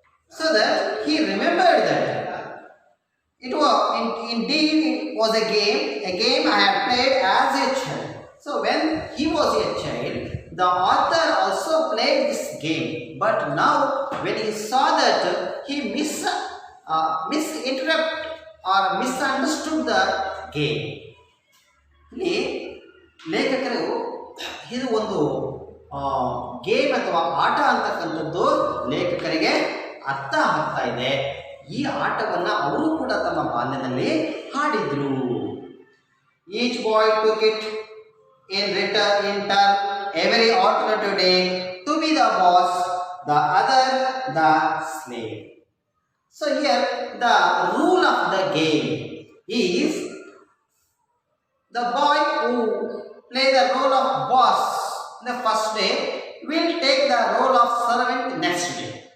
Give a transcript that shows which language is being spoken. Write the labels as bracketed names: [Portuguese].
[English] So that he remembered that it was indeed it was a game I had played as a child. So when he was a child, the author also played this game. But now when he saw that, he misinterpreted or misunderstood the game. [Kannada] ಇಲ್ಲಿ ಲೇಖಕರು ಇದು ಒಂದು game ಅಥವಾ ಆಟ ಅಂತಕ್ಕಂಥದ್ದು ಲೇಖಕರಿಗೆ ಅರ್ಥ ಆಗ್ತಾ ಇದೆ. ಈ ಆಟವನ್ನು ಅವರು ಕೂಡ ತಮ್ಮ ಬಾಲ್ಯದಲ್ಲಿ ಆಡಿದ್ರು. [English] Each boy took it in turn every alternative day to be the boss, the other the slave. So here the rule of the game is the boy who play the role of boss the first day will take the role of servant next day.